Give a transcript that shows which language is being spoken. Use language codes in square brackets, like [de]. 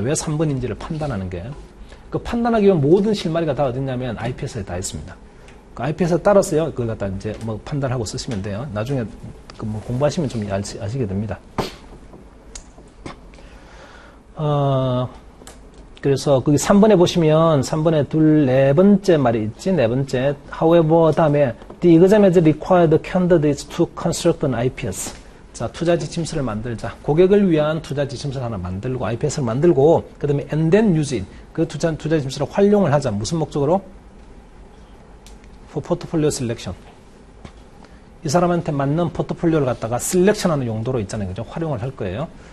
[ko] 왜 3번인지를 판단하는 게. 그 판단하기 위한 모든 실마리가 다 어딨냐면 IPS에 다 있습니다. 그 IPS에 따라서요, 그걸 갖다 이제 뭐 판단하고 쓰시면 돼요. 나중에 그 뭐 공부하시면 좀 아시게 됩니다. 그래서 거기 3번에 보시면 3번에 네 번째 말이 있지. 네 번째. [en] However, [ko] 다음에 [en] the exam has required candidates to construct an IPS. [ko] 자, 투자 지침서를 만들자. 고객을 위한 투자 지침서를 하나 만들고, IPS를 만들고, 그 다음에 [en] and then use it. [ko] 그 투자 지침서를 활용을 하자. 무슨 목적으로? [en] For portfolio selection. [ko] 이 사람한테 맞는 포트폴리오를 갖다가 셀렉션하는 용도로 있잖아요. 그죠? 활용을 할 거예요.